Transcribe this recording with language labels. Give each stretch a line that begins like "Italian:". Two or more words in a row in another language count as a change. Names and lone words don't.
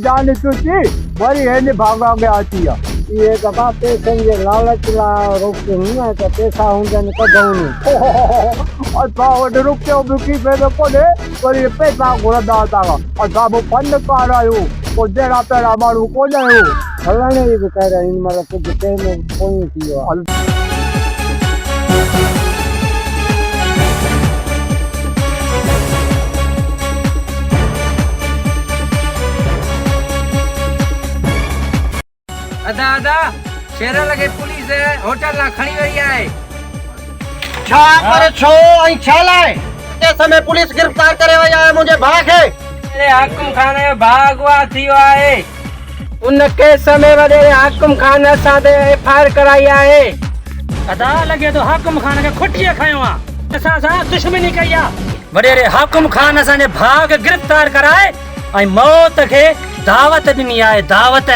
Sindhi: जान चुची वरी हिन भागा के अची विया ये दफ़ा पैसनि जे लालच लाइ रोकियो न त पैसा हूंदनि कढूं असां वटि रुपयो बिकी पियो कोन्हे वरी पैसा घुरंदा था असां बि फनकार आहियूं पोइ जहिड़ा पहिरियां माण्हू कोन आहियूं हलण जी बि कहिड़ा हिन महिल कुझु टाइम कोन थी वियो आहे अदा अदा शेर लगे पुलिस होटल ना खणी वई आहे छा पर छो ऐं छा लाइ ते समय पुलिस गिरफ्तार करे वई आहे मुंहिंजे भाउ खे अरे हाकिम खान जो भाउ अगवा थी वियो आहे उन केस में वॾे हाकिम खान असां ते एफआईआर कराई आहे अदा लॻे थो हाकिम खान खे खुटीअ खयो आहे असां सां दुश्मनी कई आहे वॾेरे हाकिम खान असांजे भाउ खे गिरफ़्तार कराए ऐं मौत खे दावत ॾिनी आहे दावत